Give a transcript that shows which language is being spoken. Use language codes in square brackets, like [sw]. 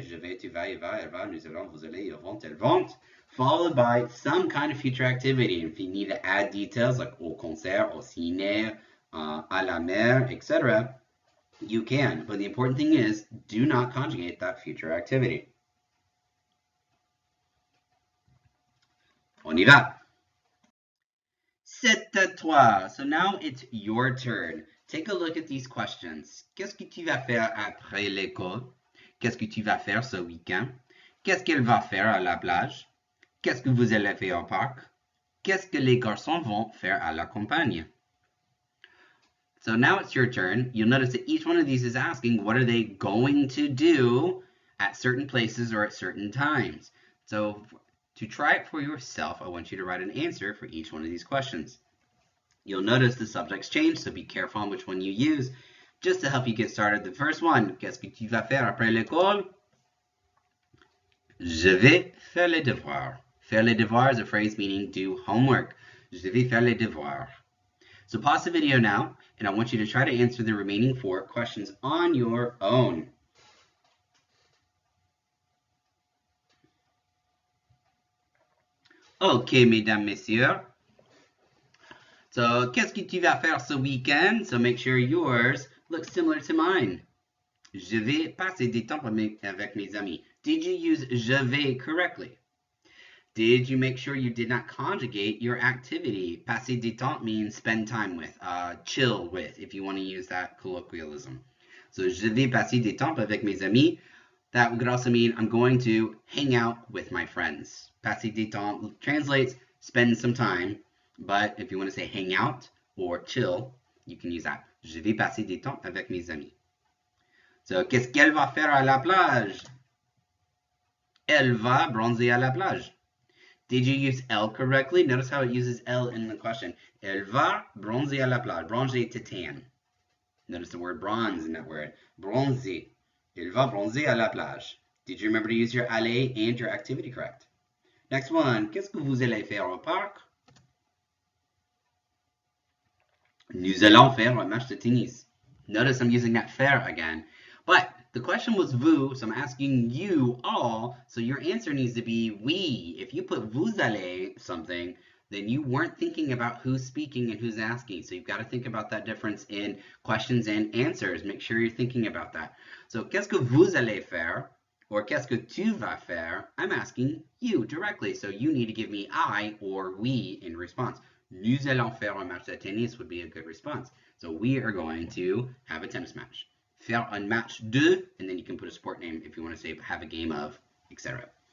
[fr] Je vais, tu vas, il va, elle va, nous allons, vous allez, ils vont, elles vont, [en] followed by some kind of future activity. And if you need to add details like [fr] au concert, au ciné, à la mer, [en] etc., you can. But the important thing is, do not conjugate that future activity. [fr] On y va. C'est à toi. [en] So now it's your turn. Take a look at these questions. [fr] Qu'est-ce que tu vas faire après l'école? Qu'est-ce que tu vas faire ce week-end? Qu'est-ce qu'elle va faire à la plage? Qu'est-ce que vous allez faire au parc? Qu'est-ce que les garçons vont faire à la campagne? [en] So now it's your turn. You'll notice that each one of these is asking what are they going to do at certain places or at certain times. So to try it for yourself, I want you to write an answer for each one of these questions. You'll notice the subjects change, so be careful on which one you use. Just to help you get started, the first one, [fr] qu'est-ce que tu vas faire après l'école? Je vais faire les devoirs. [en] Faire les devoirs is a phrase meaning do homework. [fr] Je vais faire les devoirs. [en] So pause the video now, and I want you to try to answer the remaining 4 questions on your own. [fr] Ok, mesdames, messieurs. So, qu'est-ce que tu vas faire ce week-end? [en] So make sure yours looks similar to mine. [fr] Je vais passer du temps avec mes amis. [en] Did you use je vais correctly? Did you make sure you did not conjugate your activity? Passer du temps means spend time with, chill with, if you want to use that colloquialism. [fr] So, je vais passer du temps avec mes amis. [en] That could also mean I'm going to hang out with my friends. Passer du temps translates spend some time, but if you want to say hang out or chill, you can use that. [fr] Je vais passer du temps avec mes amis. So, qu'est-ce qu'elle va faire à la plage? Elle va bronzer à la plage. [en] Did you use elle correctly? Notice how it uses elle in the question. [fr] Elle va bronzer à la plage. Bronzer to tan. [en] Notice the word bronze in that word. [fr] Bronzer. Elle va bronzer à la plage. [en] Did you remember to use your aller and your activity correct? Next one. [fr] Qu'est-ce que vous allez faire au parc? Nous allons faire un match de tennis. [en] Notice I'm using that faire again. But the question was vous, so I'm asking you all, so your answer needs to be we. If you put vous allez something, then you weren't thinking about who's speaking and who's asking. So you've got to think about that difference in questions and answers. Make sure you're thinking about that. [fr] So, qu'est-ce que vous allez faire? Or qu'est-ce que tu vas faire? [en] I'm asking you directly. So you need to give me I or we in response. [fr] Nous allons faire un match de tennis [en] would be a good response. So we are going to have a tennis match. [fr] Faire un match de, [en] and then you can put a sport name if you want to say have a game of, etc.